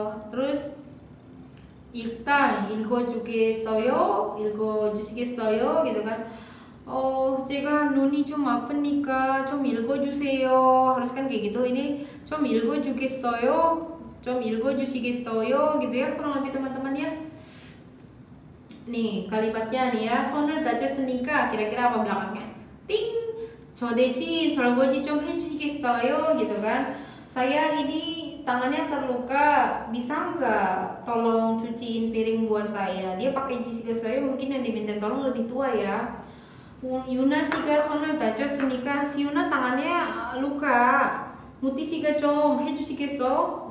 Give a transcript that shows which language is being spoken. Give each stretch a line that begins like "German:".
Indonesian: Terus
Korean: 일단 읽어주시겠어요
Indonesian: gitu kan.
Korean: 제가 눈이 좀 아프니까 좀 읽어주세요.
Indonesian: harus kan kayak gitu. Ini
Korean: 좀 읽어주겠어요, 좀 읽어주시겠어요
Indonesian: gitu ya, kurang lebih teman-teman ya. Nih kalimatnya nih ya,
Korean: 손을 다쳤으니까
Indonesian: kira-kira apa belakangnya?
Korean: Ting, 저 대신 설거지 좀 해주시겠어요
Indonesian: gitu kan. Saya ini tangannya terluka, bisa nggak tolong cuciin piring buat saya? Dia pakai 주시겠어요, mungkin yang diminta tolong lebih tua ya.
Korean: Yuna 씨가 손을 다쳤으니까
Indonesian: si Yuna tangannya luka.
Korean: Muti 씨가 좀 해주시겠어?